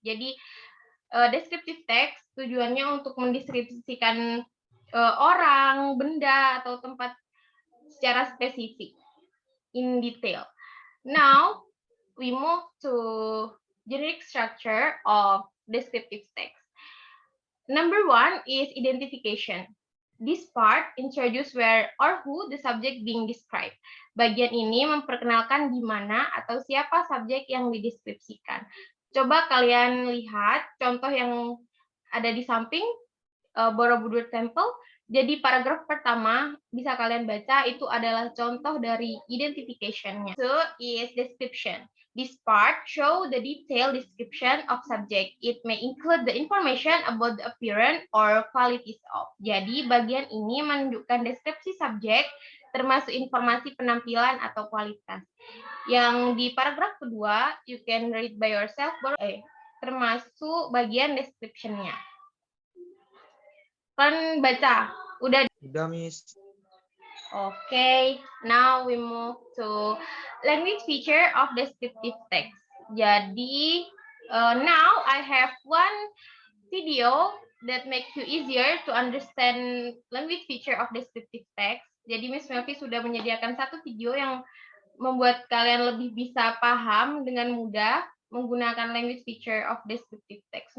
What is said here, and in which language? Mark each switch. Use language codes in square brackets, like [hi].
[id] Jadi, descriptive text tujuannya untuk mendeskripsikan orang, benda, atau tempat secara spesifik, [en] in detail. Now, we move to generic structure of descriptive text. Number 1 is identification. This part introduce where or who the subject being described. [id] Bagian ini memperkenalkan di mana atau siapa subjek yang dideskripsikan. Coba kalian lihat contoh yang ada di samping Borobudur Temple. Jadi paragraf pertama bisa kalian baca itu adalah contoh dari identification-nya. [en] So is description. This part show the detailed description of subject. It may include the information about the appearance or qualities of. [id] Jadi bagian ini menunjukkan deskripsi subjek termasuk informasi penampilan atau kualitas. Yang di paragraf kedua, [en] you can read by yourself, [id] termasuk bagian description-nya. Kan baca? Udah, Miss. [en] Okay, now we move to language feature of descriptive text. Jadi, now I have one video that makes you easier to understand language feature of descriptive text. [id] Jadi Miss Melvi sudah menyediakan satu video yang membuat kalian lebih bisa paham dengan mudah menggunakan [en] language feature of descriptive text.